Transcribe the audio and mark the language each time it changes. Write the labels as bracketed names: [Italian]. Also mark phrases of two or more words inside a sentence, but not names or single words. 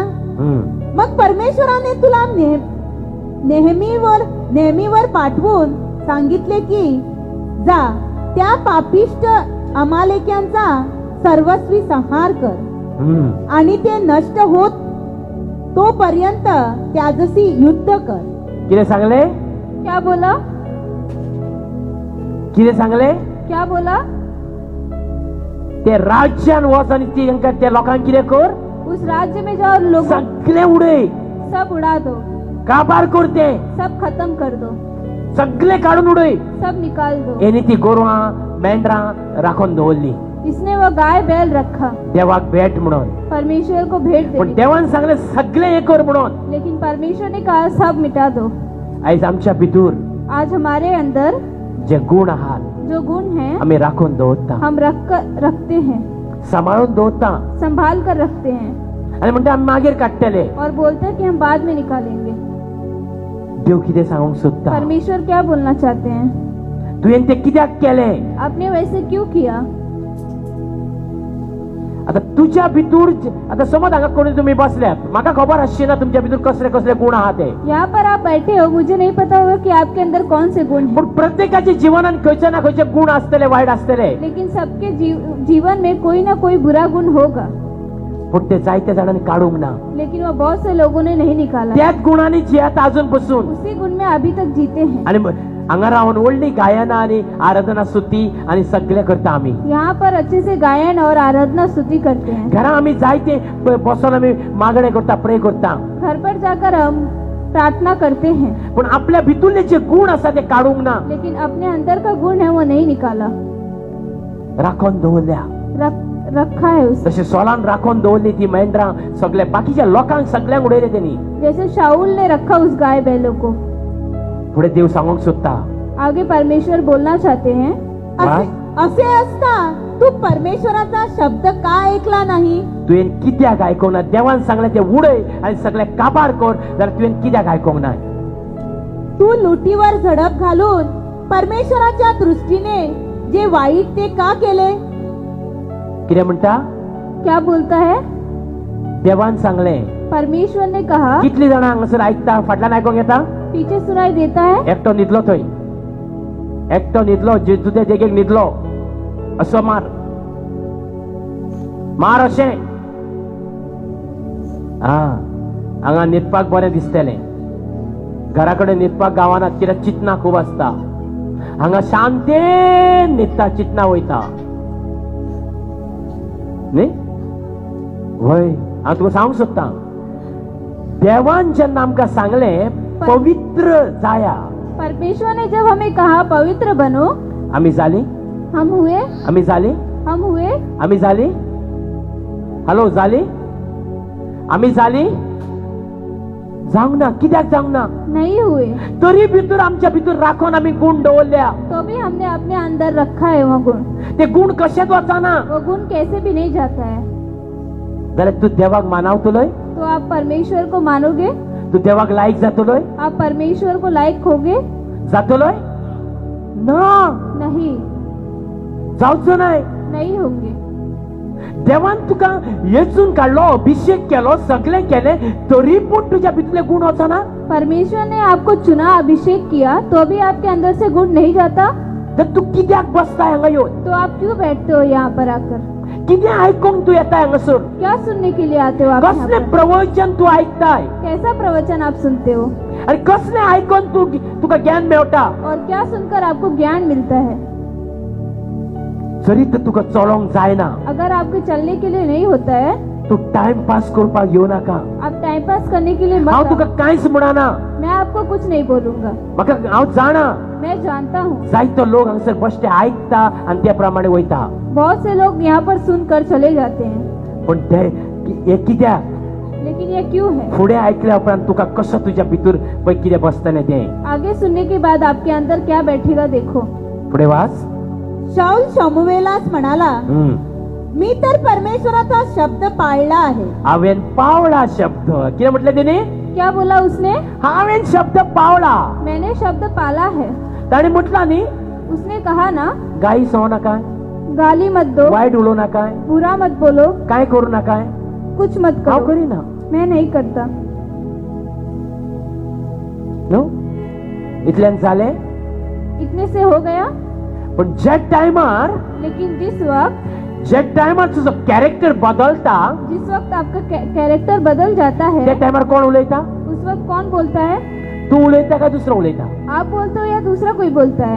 [Marathi] मग परमेश्वराने तुला नेहमीवर पाठवून सांगितले की जा त्या पापिष्ट अमालेक्यांचा सर्वस्वी संहार कर आणि ते नष्ट होत तोपर्यंत त्याजशी युद्ध कर. [Konkani] किती सांगले? [Hindi] क्या बोला? [Konkani] किती सांगले? [Hindi] क्या बोला? [Konkani] ते राज्यान वच आणि त्या लोकांक कितें कर? [Hindi] उस राज्य में जाओ, लोग [Konkani] सगळे उडय. [Hindi] सब उड़ा दो. [Konkani] काबार करते. [Hindi] सब खत्म कर दो. [Konkani] सगळे काढून उडय. [Hindi] सब निकाल दो. [Konkani] एनी ती गोरवां मेंढरां राखून दवरली. [Hindi] इसने वो गाय बैल रखा [Konkani] देवाक भेट म्हणून. [Hindi] परमेश्वर को भेंट [Konkani] पण [Hindi] दे. [Konkani] देवान सांगले सगळे हे कर म्हणून. [Hindi] लेकिन परमेश्वर ने कहा सब मिटा दो. [Konkani] आयज आमच्या भितूर [Hindi] आज हमारे अंदर [Konkani] जे गुण आहात [Hindi] जो गुण हैं [Konkani] आम्ही राखून दवरता, [Hindi] हम रखते हैं, [Konkani] सांभाळून दवरता [Hindi] संभाल कर रखते हैं, [Konkani] आणि म्हणटा आम्ही मागीर काडटले. [Hindi] और बोलते हैं कि हम बाद में निकालेंगे. [Konkani] देव कितें सांगूंक सोदता? [Hindi] परमेश्वर क्या बोलना चाहते हैं? [Konkani] तुवें ते कित्याक केले? [Hindi] आपने वैसे क्यों किया? [Konkani] आता तुझ्या भितूर आता समज हांगा कोणी तुम्ही बसल्यात, म्हाका खबर आसची ना तुमच्या भितूर कसले कसले गुण आहात ते. [Hindi] यहाँ पर आप बैठे हो, मुझे नहीं पता होगा कि आपके अंदर कौन से गुण हैं, [Konkani] पण प्रत्येकाच्या जीवनात खंयचे ना खंयचे गुण असतले, वाईट असतले. [Hindi] लेकिन सबके जीवन में कोई ना कोई बुरा गुण होगा, [Konkani] पण ते जायत्या जणांनी काढूंक ना. [Hindi] लेकिन वो बहुत से लोगों ने नहीं निकाला. [Konkani] त्याच गुणांनी जियात अजूनपासून. [Hindi] उसी गुण में अभी तक जीते हैं. [Konkani] आणि हांगा राहून व्हडली गायना आणि आराधना स्तुती आणि सगळे करता आम्ही. [Hindi] यहाँ पर अच्छे से गायन और आराधना स्तुति करते हैं. [Konkani] घरा आम्ही जायते बसून आम्ही मागणे करता, प्रे करता. [Hindi] घर पर जाकर हम प्रार्थना करते हैं, [Konkani] पण आपल्या भितूरले जे गुण असतात ते काढूंक ना. [Hindi] लेकिन अपने अंदर का गुण है वो नहीं निकाला, [Konkani] राखून दवरल्या. [Hindi] रखा है उसे. [Konkani] तसे सोलान राखून दवरली ती मेंढरां सगळ्या बाकीच्या लोकांक सगळ्यांक उडयले त्यांनी. [Hindi] जैसे शाऊल ने रखा उस गाय बैलों को. [Konkani] पुढे देव सांगूंक सोदता. [Hindi] आगे परमेश्वर बोलना चाहते हैं. [Marathi] असे असता तू परमेश्वराचा शब्द का ऐकला नाही? [Konkani] तुवें कित्याक आयकोंक ना? देवान सांगलें ते उडय आनी सगळे काबार कर, जाल्यार तुवें कित्याक आयकोंक ना? [Marathi] तू लुटीवर झडप घालून परमेश्वराच्या दृष्टीने जे वाईट ते का केले? [Konkani] कितें म्हणटा? [Hindi] क्या बोलता है? [Konkani] देवान सांगलें. [Hindi] परमेश्वर ने कहा. [Konkani] कितली जाणां हांगासर आयकता? फाटल्यान आयकोंक येता? [Hindi] पीछे सुनाई देता है. [Konkani] एकटो न्हिदलो थंय, एकटो न्हिदलो, तुज्या देगेक न्हिदलो. असो मार मार अशें. हांगा न्हिदपाक बरें दिसतलें. घरा कडेन न्हिदपाक गावांत कित्याक चिंतना खूब आसता. हांगा शांतेन न्हिदता, चिंतना वयता न्ही. वय हांव तुका सांगूंक सोदतां, देवान जेन्ना आमकां सांगलें पवित्र जाया, [Hindi] परमेश्वर ने जब हमें कहा पवित्र बनो, [Konkani] आमी जाली. [Hindi] हम हुए. [Konkani] आमी जाली. [Hindi] हम हुए. [Konkani] आमी जाली. हॅलो, जाली. आमी जाली. जावंक ना. कित्याक जावंक ना? [Hindi] नहीं हुए. [Konkani] तरी भितर आमच्या भितर राखून आमी गुण दवरल्या. [Hindi] तो भी हमने अपने अंदर रखा है वो गुण. [Konkani] ते गुण कशेच वचना. [Hindi] वो गुण कैसे भी नहीं जाता है. [Konkani] जाल्यार तूं देवाक मानावतलोय. [Hindi] तो आप परमेश्वर को मानोगे. [Konkani] तूं देवाक लायक जातलोय. [Hindi] आप परमेश्वर को लायक होगे. [Konkani] जातलोय ना. [Hindi] नहीं. [Konkani] जावचो नाय. [Hindi] नहीं होंगे. [Konkani] देवान तुका येचून काढलो, अभिषेक केलो, सगळे केले, तरी पण तुझ्या भितरले गुण वचना. [Hindi] परमेश्वर ने आपको चुना, अभिषेक किया, तो भी आपके अंदर से गुण नहीं जाता. [Konkani] तर तू कित्याक बसताय हांगा येवन? [Hindi] तो आप क्यों बैठते हो यहाँ पर आकर? [Konkani] कितें आयकोंक तू येताय हांगासर? [Hindi] क्या सुनने के लिए आते हो आप यहाँ [Konkani] कसले [Hindi] पर? [Konkani] प्रवचन तू आयकताय? [Hindi] कैसा प्रवचन आप सुनते हो? [Konkani] आणि कसले आयकोन तुका ज्ञान मेळटा? [Hindi] और क्या सुनकर आपको ज्ञान मिलता है? [Konkani] जरी तर तुका चलोंक जायना, [Hindi] अगर आपके चलने के लिए नहीं होता है, [Konkani] तू [English] time pass [Konkani] करपाक येऊ नाका. [Hindi] आप [English] time pass [Hindi] करने के लिए [Konkani] हांव [Hindi] मत [Konkani] तुका [Hindi] आओ. [Konkani] कांयच म्हणना. [Hindi] मैं आपको कुछ नहीं बोलूंगा. [Konkani] म्हाका हांव जाणा [Hindi] मैं जानता हूँ [Konkani] जायतो लोक हांगासर बसते आयकता आनी त्या प्रमाणे वयता. [Hindi] बहुत से लोग यहाँ पर सुनकर चले जाते हैं. [Konkani] पण ते हे कित्याक? [Hindi] लेकिन ये क्यों है? [Konkani] फुडें आयकल्या उपरांत तुका कसो तुज्या भितर पळय कितें बसतलें तें. [Hindi] आगे सुनने के बाद आपके अंदर क्या बैठेगा देखो. [Konkani] फुडें वाच. [Marathi] शाऊल शमूएलास म्हणाला, मी तर परमेश्वराचा शब्द पाळला आहे. [Konkani] हांवेन पावला शब्द. कितें म्हटलें तेणी? [Hindi] क्या बोला उसने? [Konkani] हांवेन शब्द पावला. [Hindi] मैंने शब्द पाला है. [Konkani] ताणी म्हटला न्ही, [Hindi] उसने कहा ना, [Konkani] गाई सो नाकाय, [Hindi] गाली मत दो, [Konkani] वायट उलोव नाकाय, [Hindi] बुरा मत बोलो, [Konkani] काय करू नाकाय. [Hindi] कुछ मत [Konkani] हांव [Hindi] करो. [Konkani] करिना [Hindi] मैं नहीं करता. [Konkani] न्हू. इतल्यान जालें. [Hindi] इतने से हो गया. [Konkani] पण ज्या टायमार [Hindi] लेकिन जिस [Konkani] टायमार तुजो कॅरेक्टर बदलता, [Hindi] वक्त आपका कैरेक्टर बदल जाता [Konkani] त्या [Hindi] है, [Konkani] टायमार कोण उलयता? [Hindi] उस वक्त कौन बोलता है? [Konkani] तू उलयता काय दुसरो उलयता? [Hindi] आप बोलते हो या दूसरा कोई बोलता है?